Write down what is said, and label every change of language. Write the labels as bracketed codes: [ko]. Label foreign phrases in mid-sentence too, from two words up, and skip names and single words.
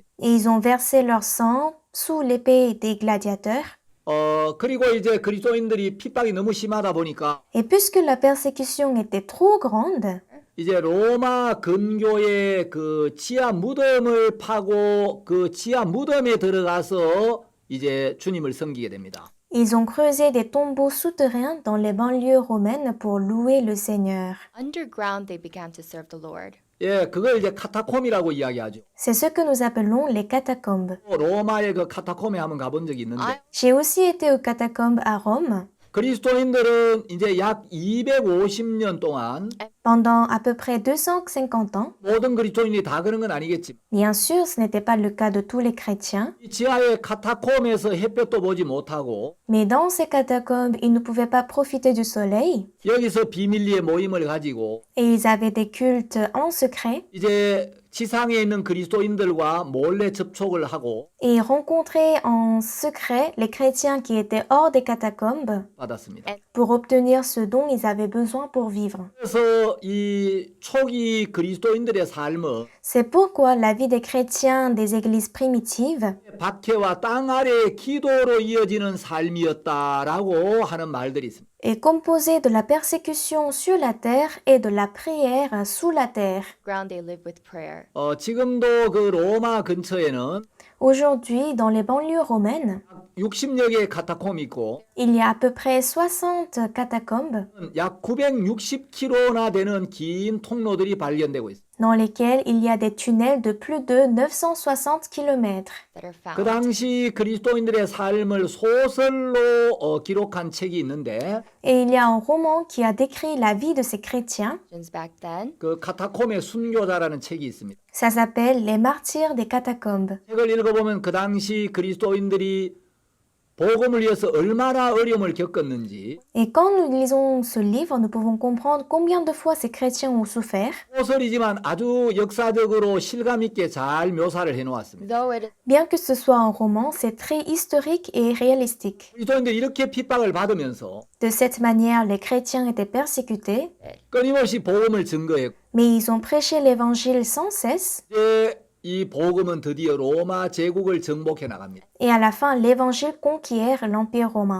[fr] et ils ont versé leur sang sous l'épée des gladiateurs. [ko] 그리고 이제 그리스도인들이 핍박이 너무 심하다 보니까 [fr] Et puisque la persécution était trop grande, [ko] 이제 로마 근교의 그 지하 무덤을 파고 그 지하 무덤에 들어가서 이제 주님을 섬기게 됩니다. [fr] ils ont creusé des tombeaux souterrains dans les banlieues romaines pour louer le Seigneur. [en] Underground they began to serve the Lord. [ko] 예, 그걸 이제 카타콤이라고 이야기하죠. [fr] C'est ce que nous appelons les catacombes. [ko] 로마의 그 카타콤에 한번 가본 적이 있는데 [en] I [fr] J'ai aussi été aux catacombes à Rome. [ko] 그리스도인들은 이제 약 250년 동안 [fr] Pendant à peu près 250 ans, [ko] 모든 그리스도인이 다 그런 건 아니겠지만 [fr] bien sûr, ce n'était pas le cas de tous les chrétiens, [ko] 이 지하의 카타콤에서 햇볕도 보지 못하고 [fr] mais dans ces catacombes, ils ne pouvaient pas profiter du soleil [ko] 여기서 비밀리에 모임을 가지고 [fr] et ils avaient des cultes en secret [ko] 이제 지상에 있는 그리스도인들과 몰래 접촉을 하고 [fr] et ils rencontraient en secret les chrétiens qui étaient hors des catacombes [ko] 받았습니다. [fr] pour obtenir ce dont ils avaient besoin pour vivre. [ko] 그래서 이 초기 그리스도인들의 삶은 [fr] C'est pourquoi la vie des chrétiens des églises primitives [ko] 박해와 땅 아래의 기도로 이어지는 삶이었다라고 하는 말들이 있습니다. [fr] est composée de la persécution sur la terre et de la prière sous la terre. [en] ground they live with prayer. [ko] 지금도 그 로마 근처에는 [fr] Aujourd'hui, dans les banlieues romaines, [ko] 60여 개의 카타콤이 있고 [fr] il y a à peu près 60 catacombes [ko] 약 960km나 되는 긴 통로들이 발견되고 있습니다. [fr] dans lesquels il y a des tunnels de plus de 960 km. [en] That are [ko] 그 [en] found. [ko] 당시 그리스도인들의 삶을 소설로 기록한 책이 있는데 [fr] Et il y a un roman qui a décrit la vie de ces chrétiens. [en] Christians back then. [ko] 그 카타콤의 순교자라는 책이 있습니다. [fr] Ça s'appelle Les martyrs des catacombes. [ko] 책을 읽어보면 그 당시 그리스도인들이 복음을 위해서 얼마나 어려움을 겪었는지 [fr] Et quand nous lisons ce livre, nous pouvons comprendre combien de fois ces chrétiens ont souffert. [ko] 소설이지만 아주 역사적으로 실감 있게 잘 묘사를 해놓았습니다. [en] Though it is [fr] Bien que ce soit un roman, c'est très historique et réalistique. [ko] 그리스도인들이 이렇게 핍박을 받으면서 [fr] De cette manière, les chrétiens étaient persécutés, [ko] 끊임없이 복음을 증거했고 [fr] mais ils ont prêché l'évangile sans cesse. [ko] 이제 이 복음은 드디어 로마 제국을 정복해 나갑니다. [fr] Et à la fin, l'évangile conquiert l'Empire romain.